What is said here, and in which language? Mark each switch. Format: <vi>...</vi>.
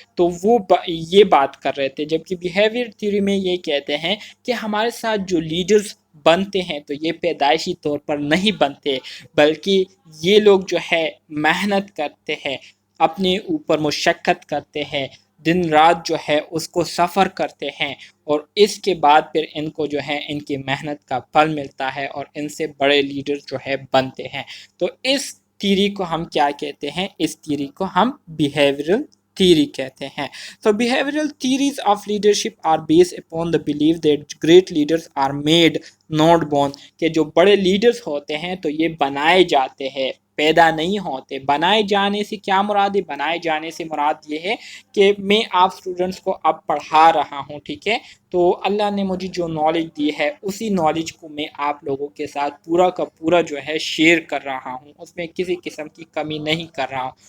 <ur>تو وہ یہ بات کر رہے تھے. جبکہ بیہیویئر تھیوری میں یہ کہتے ہیں کہ ہمارے ساتھ جو لیڈرز بنتے ہیں تو یہ پیدائشی طور پر نہیں بنتے، بلکہ یہ لوگ جو ہے محنت کرتے ہیں، اپنے اوپر مشقت کرتے ہیں، دن رات جو ہے اس کو سفر کرتے ہیں، اور اس کے بعد پھر ان کو جو ہے ان کی محنت کا پھل ملتا ہے اور ان سے بڑے لیڈر جو ہے بنتے ہیں. تو اس تھیوری کو ہم کیا کہتے ہیں؟ اس تھیوری کو ہم بیہیویئرل تھیوری کہتے ہیں.</ur> <en>So behavioral theories of leadership are based upon the belief that great leaders are made not born.</en> <ur>کہ جو بڑے لیڈرز ہوتے ہیں تو یہ بنائے جاتے ہیں، پیدا نہیں ہوتے. بنائے جانے سے کیا مراد ہے؟ بنائے جانے سے مراد یہ ہے کہ میں آپ اسٹوڈنٹس کو اب پڑھا رہا ہوں. ٹھیک ہے. تو اللہ نے مجھے جو نالج دی ہے اسی نالج کو میں آپ لوگوں کے ساتھ پورا کا پورا جو ہے شیئر کر رہا ہوں، اس میں کسی قسم کی کمی نہیں کر رہا ہوں.</ur>